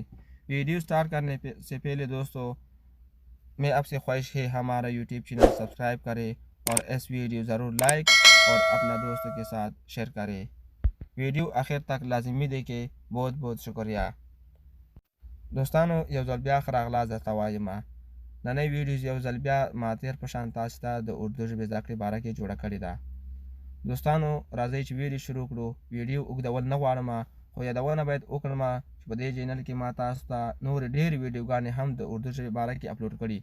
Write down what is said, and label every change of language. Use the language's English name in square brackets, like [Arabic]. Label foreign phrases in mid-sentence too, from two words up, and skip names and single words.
[Urdu] ویڈیو سٹارٹ کرنے سے پہلے دوستوں، میں آپ سے خواہش ہے ہمارا یوٹیوب چینل سبسکرائب کریں اور اس ویڈیو ضرور لائک اور اپنا دوستوں کے ساتھ شیئر کریں. ویڈیو آخر تک لازمی دیکھیں. بہت بہت شکریہ. [Pashto] दोस्तانو یو ځل بیا ښه راغلاست درته وایم. نننۍ ویډیو یو ځل بیا ما تېر په شان تاسو ته د اردو ژبې زده کړې باره کې جوړه کړې ده. دوستانو راځئ چې ویډیو شروع کړو. ویډیو اوږدول نه غواړم، خو یادونه باید وکړم چې په دې چینل کې ما تاسو ته نورې ډېرې ویډیوګانې هم د اردو ژبې باره کې اپلوډ کړي.